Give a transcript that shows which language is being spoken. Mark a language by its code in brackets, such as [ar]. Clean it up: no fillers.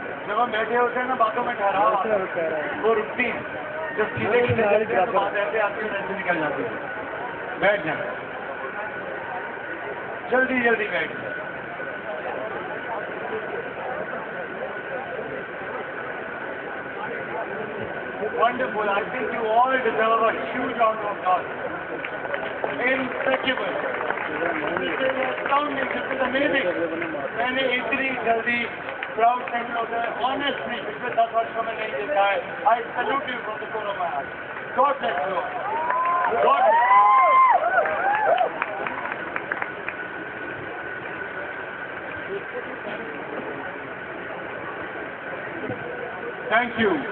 [hi] जब हम बैठे होते हैं ना बातों में ठहराव वो रुकती है जब सीधे बात ऐसे आती है ऐसे निकल जाती है बैठ जाए जल्दी जल्दी बैठ जाए Wonderful. [en] I think you all deserve a huge round of applause. Impeccable. This is astounding. This is amazing. [hi] मैंने इतनी जल्दी [en] proud sense of the honestly [hi] पिछले 10 वर्षों में नहीं देखा है. [en] I salute you from the core of my heart. God bless you. God bless you. Thank you.